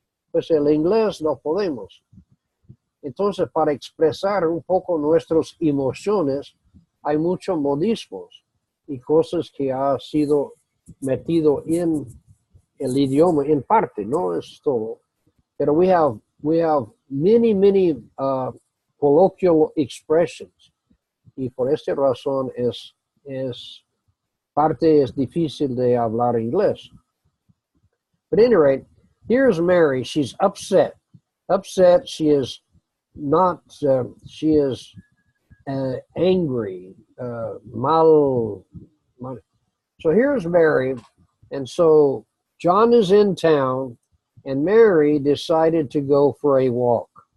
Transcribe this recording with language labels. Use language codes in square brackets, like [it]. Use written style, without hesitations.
[es] Pues el inglés no podemos. Entonces, para expresar un poco nuestras emociones, hay muchos modismos y cosas que ha sido metido en el idioma, en parte, no es todo. Pero [en] we have we have many colloquial expressions. [es] Y por esta razón es difícil de hablar inglés. [en] But at any rate, here's Mary. She's upset. Upset. She is not. She is angry. [es] Mal. [en] So here's Mary, and so John is in town, and Mary decided to go for a walk.